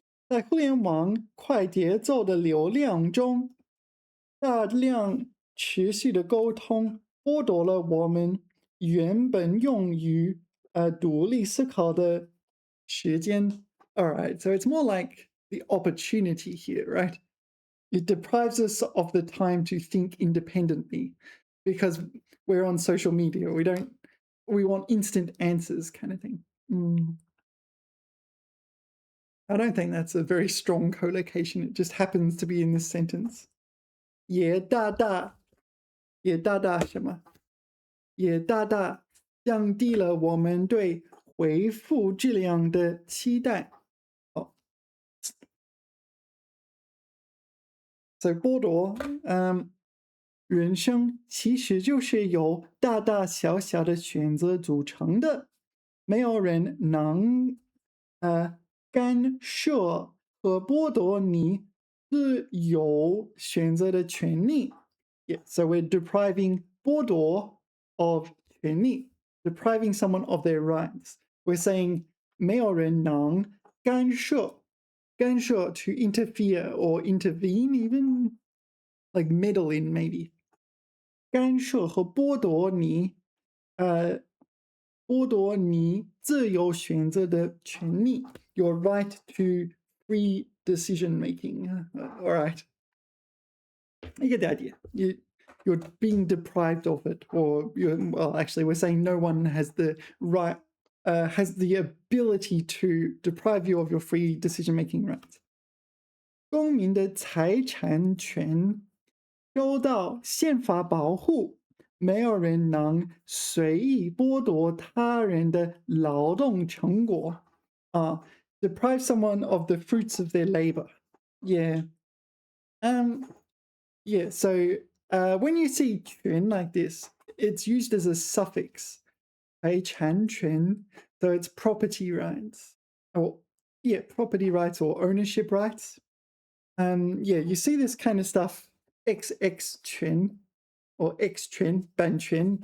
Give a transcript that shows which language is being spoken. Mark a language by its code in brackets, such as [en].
[zh] 在互联网快节奏的流量中，大量持续的沟通剥夺了我们原本用于独立思考的时间。 [en] All right, so it's more like the opportunity here, right? It deprives us of the time to think independently because we're on social media. We want instant answers kind of thing. I don't think that's a very strong collocation. It just happens to be in this sentence. [zh] 也大大什么？也大大降低了我们对回复质量的期待。哦，so 剥夺，人生其实就是由大大小小的选择组成的，没有人能干涉和剥夺你自由选择的权利。 [en] Yeah, so we're depriving 剥夺 of 权利, depriving someone of their rights. We're saying [zh] 没有人能干涉 [en] to interfere or intervene, even like meddle in maybe. [zh] 干涉和剥夺你剥夺你自由选择的权利 [en] your right to free decision making. All right. You get the idea. You're being deprived of it, or well, actually, we're saying no one has the right, has the ability to deprive you of your free decision-making rights. [zh] 公民的财产权受到宪法保护，没有人能随意剥夺他人的劳动成果。 [en] Deprive someone of the fruits of their labor. Yeah. Yeah, so when you see 权 like this, it's used as a suffix. 财产权, so it's property rights. Or, yeah, property rights or ownership rights. Yeah, you see this kind of stuff, XX 权 or X 权, 版权.